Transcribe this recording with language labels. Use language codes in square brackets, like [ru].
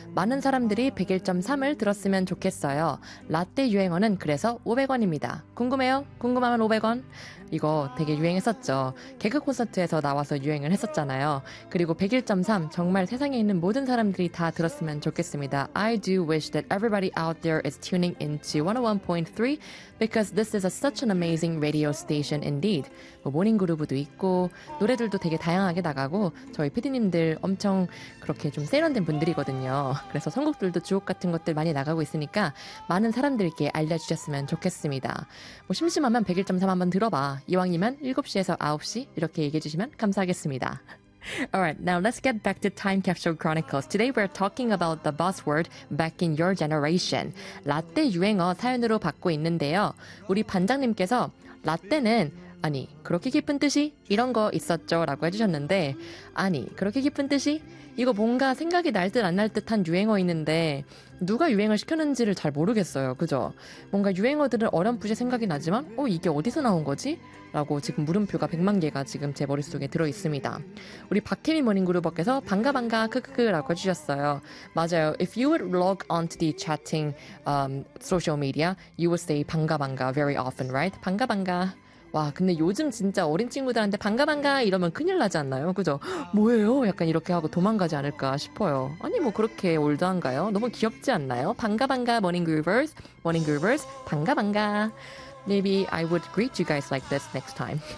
[ko] 많은 사람들이 101.3을 들었으면 좋겠어요. 라떼 유행어는 그래서 500원입니다. 궁금해요? 궁금하면 500원. 이거 되게 유행했었죠. 개그 콘서트에서 나와서 유행을 했었잖아요. 그리고 101.3 정말 세상에 있는 모든 사람들이 다 들었으면 좋겠습니다. [en] I do wish that everybody out there is tuning into 101.3 because this is such an amazing radio station indeed. [ko] 뭐 모닝 그루브도 있고 노래들도 되게 다양하게 나가고 저희 PD님들 엄청 그렇게 좀 세련된 분들이거든요. 그래서 선곡들도 주옥 같은 것들 많이 나가고 있으니까 많은 사람들께 알려주셨으면 좋겠습니다. 뭐 심심하면 101.3 한번 들어봐. 이왕이면 7시에서 9시 이렇게 얘기해 주시면 감사하겠습니다. [en] Alright, now let's get back to Time Capsule Chronicles. Today we're talking about the buzzword back in your generation. [ko] 라떼 유행어 사연으로 받고 있는데요. 우리 반장님께서 라떼는 아니 그렇게 깊은 뜻이 이런 거 있었죠 라고 해주셨는데 아니 그렇게 깊은 뜻이 이거 뭔가 생각이 날 듯 안 날 듯한 유행어 있는데 누가 유행을 시켰는지를 잘 모르겠어요. 그죠? 뭔가 유행어들은 어렴풋이 생각이 나지만 이게 어디서 나온 거지? 라고 지금 물음표가 100만 개가 지금 제 머릿속에 들어있습니다. 우리 박혜미 모닝그룹어께서 반가반가 크크크 라고 해주셨어요. 맞아요. [en] If you would log on to the chatting social media, you would say 반가반가 very often, right? [ko] 반가반가. 와 근데 요즘 진짜 어린 친구들한테 반가반가 이러면 큰일 나지 않나요? 그죠? 뭐예요? 약간 이렇게 하고 도망가지 않을까 싶어요. 아니 뭐 그렇게 올드한가요? 너무 귀엽지 않나요? 반가반가 모닝그루버스 모닝그루버스 반가반가 [en] Maybe I would greet you guys like this next time.